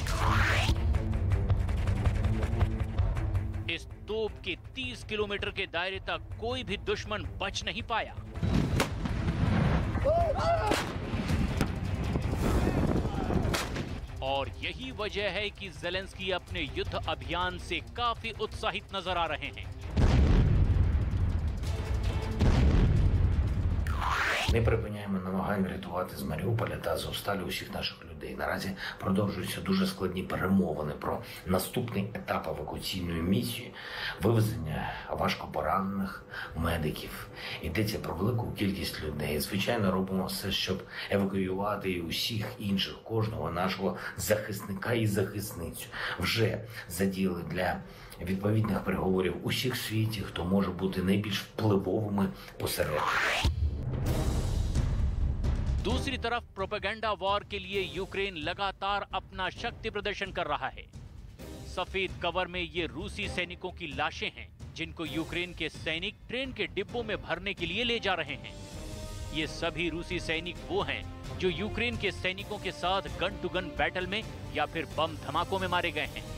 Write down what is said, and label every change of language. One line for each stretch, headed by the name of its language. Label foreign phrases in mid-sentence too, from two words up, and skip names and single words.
Hindi: इस तोप के 30 किलोमीटर के दायरे तक कोई भी दुश्मन बच नहीं पाया। और यही वजह है कि ज़ेलेंस्की अपने युद्ध अभियान से काफी उत्साहित नजर आ रहे हैं।
Ukrainian: Ми припиняємо намагання рятувати з Маріуполя та Азовсталі усіх наших людей. Наразі продовжуються дуже складні перемовини про наступний етап евакуаційної місії, вивезення важкопоранених медиків. Йдеться про велику кількість людей. Звичайно, робимо все, щоб евакуювати і усіх інших, кожного нашого захисника і захисницю. Вже задіяли для відповідних переговорів усіх в світі, хто може бути найбільш впливовими посередниками.
Hindi: दूसरी तरफ
English: propaganda war
Hindi: के लिए यूक्रेन लगातार अपना शक्ति प्रदर्शन कर रहा है। सफेद कवर में ये रूसी सैनिकों की लाशें हैं जिनको यूक्रेन के सैनिक ट्रेन के डिब्बों में भरने के लिए ले जा रहे हैं। ये सभी रूसी सैनिक वो हैं जो यूक्रेन के सैनिकों के साथ
English: gun to gun battle
Hindi: में या फिर बम धमाकों में मारे गए हैं।